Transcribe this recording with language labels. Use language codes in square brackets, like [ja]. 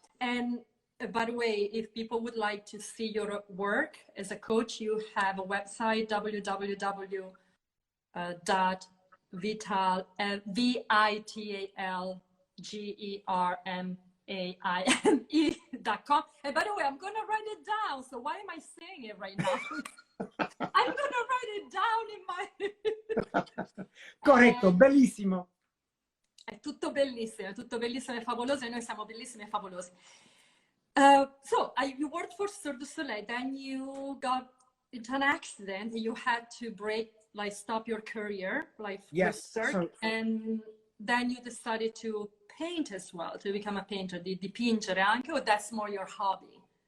[en] And by the way, if people would like to see your work as a coach, you have a website, vitalgermaine.com. And by the way, I'm going to write it down. So why am I saying it right now? I'm gonna write it down in my... [it] Corretto, bellissimo. È tutto bellissimo e favoloso, e noi siamo bellissimi e favolosi. [en] So, you worked for Cirque du Soleil, then you got into an accident, you had to stop your career, with Cirque, so, and then you decided to paint as well, to become a painter, [it] di dipingere anche, [en] or that's more your hobby?